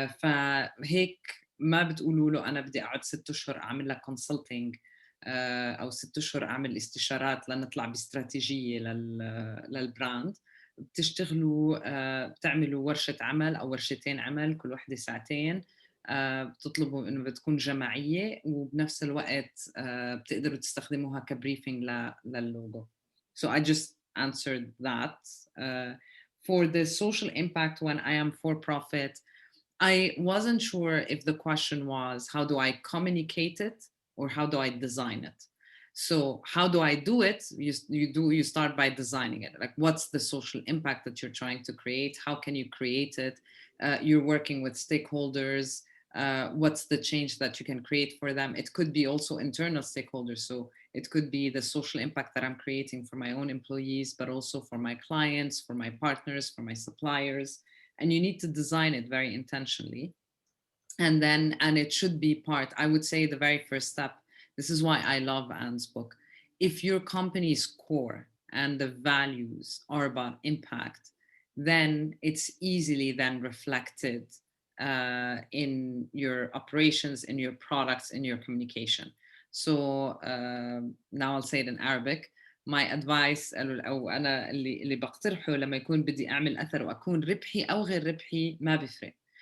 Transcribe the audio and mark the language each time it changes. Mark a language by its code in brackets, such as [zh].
[ar] فهيك ما بتقولوا له أنا بدي أقعد 6 أشهر أعمل لك كونسلتينج أو 6 أشهر أعمل استشارات لنطلع باستراتيجية للبراند. بتشتغلوا بتعملوا ورشة عمل أو ورشتين عمل كل واحدة ساعتين، بتطلبوا إنه بتكون جماعية وبنفس الوقت بتقدروا تستخدموها كبريفنج لللوجو. [en] So I just answered that. For the social impact when I am for profit, I wasn't sure if the question was how do I communicate it or how do I design it. So how do I do it? You start by designing it. Like, what's the social impact that you're trying to create? How can you create it? You're working with stakeholders. What's the change that you can create for them? It could be also internal stakeholders. So it could be the social impact that I'm creating for my own employees, but also for my clients, for my partners, for my suppliers. And you need to design it very intentionally. And it should be part, I would say the very first step. This is why I love Anne's book. if your company's core and the values are about impact, then it's easily then reflected in your operations, in your products, in your communication. So now I'll say it in Arabic. My advice [ar] أو أنا اللي بقترحه لما يكون بدي أعمل أثر وأكون ربحي أو غير ربحي ما بيفرق.